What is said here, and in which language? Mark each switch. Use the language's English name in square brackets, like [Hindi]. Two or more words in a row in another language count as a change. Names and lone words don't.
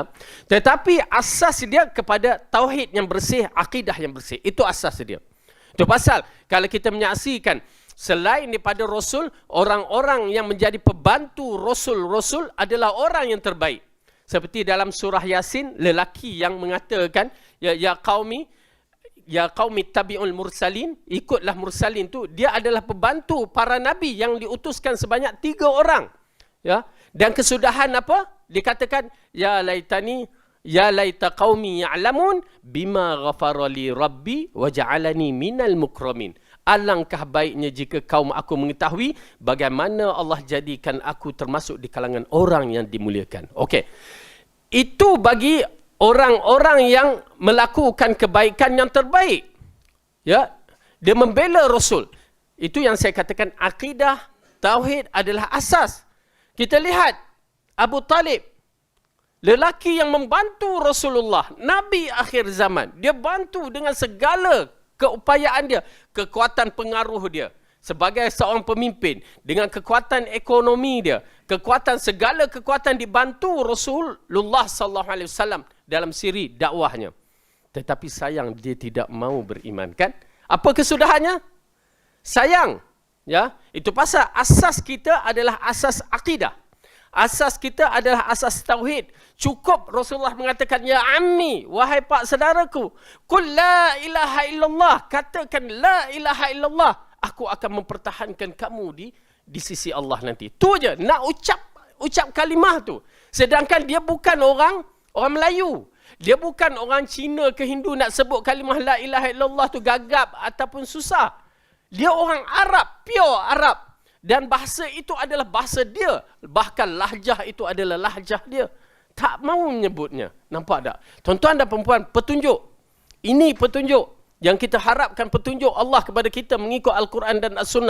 [Malay] Tetapi asas dia kepada tauhid yang bersih, akidah yang bersih. Itu asas dia. Itu pasal kalau kita menyaksikan selain daripada Rasul, orang-orang yang menjadi pembantu Rasul-Rasul adalah orang yang terbaik. Seperti dalam surah Yasin, lelaki yang mengatakan, [Arabic] يا قوم اتبعوا المرسلين, [Malay] ikutlah mursalin tu. Dia adalah pembantu para nabi yang diutuskan sebanyak 3 orang. Ya. Dan kesudahan apa? Dikatakan, [Arabic] يا ليت قومي يعلمون بما غفر لي ربي وجعلني من المكرمين. [Malay] Alangkah baiknya jika kaum aku mengetahui bagaimana Allah jadikan aku termasuk di kalangan orang yang dimuliakan. Okey. Itu bagi orang-orang yang melakukan kebaikan yang terbaik. Ya, dia membela Rasul. Itu yang saya katakan akidah tauhid adalah asas. Kita lihat Abu Talib, lelaki yang membantu Rasulullah, Nabi akhir zaman. Dia bantu dengan segala keupayaan dia, kekuatan pengaruh dia sebagai seorang pemimpin, dengan kekuatan ekonomi dia, segala kekuatan dibantu Rasulullah [Arabic] صلى الله عليه وسلم [Malay] dalam siri dakwahnya. Tetapi sayang dia tidak mau beriman, kan? Apa kesudahannya? Sayang, ya. Itu pasal asas kita adalah asas akidah. Asas kita adalah asas tauhid. Cukup Rasulullah mengatakan, [Arabic] يا عمي, [Malay] wahai pak saudaraku, [Arabic] قل لا إله إلا الله, katakan لا إله إلا الله, [Malay] aku akan mempertahankan kamu di sisi Allah nanti. Tu je, nak ucap kalimah tu. Sedangkan dia bukan orang Melayu. Dia bukan orang Cina ke Hindu nak sebut kalimah [Arabic] لا إله إلا الله [Malay] tu gagap ataupun susah. Dia orang Arab, pure Arab. Dan bahasa itu adalah bahasa dia. Bahkan lahjah itu adalah lahjah dia. Tak mau menyebutnya. Nampak tak? Tuan-tuan dan perempuan, petunjuk. Ini petunjuk. Yang kita harapkan petunjuk Allah kepada kita mengikut Al-Quran dan As-Sunnah.